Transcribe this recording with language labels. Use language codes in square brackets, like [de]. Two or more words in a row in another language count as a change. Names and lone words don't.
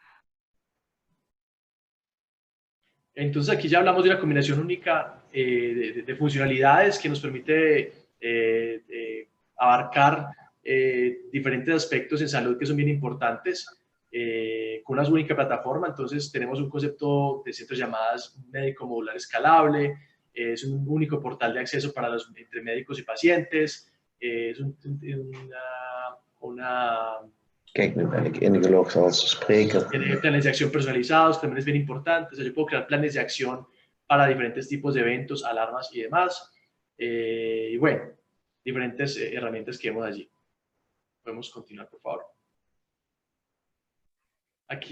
[es] Entonces aquí ya hablamos de una combinación única de funcionalidades que nos permite abarcar diferentes aspectos en salud que son bien importantes con una única plataforma. Entonces tenemos un concepto de centros llamadas médico modular escalable, es un único portal de acceso para entre médicos y pacientes, es [nl] Kijk, nu ben ik ingelogd als spreker. [es] Tiene planes de acción personalizados, también es bien importante. O sea, yo puedo crear planes de acción para diferentes tipos de eventos, alarmas y demás. Y bueno, diferentes herramientas que vemos allí. Podemos continuar, por favor. Aquí,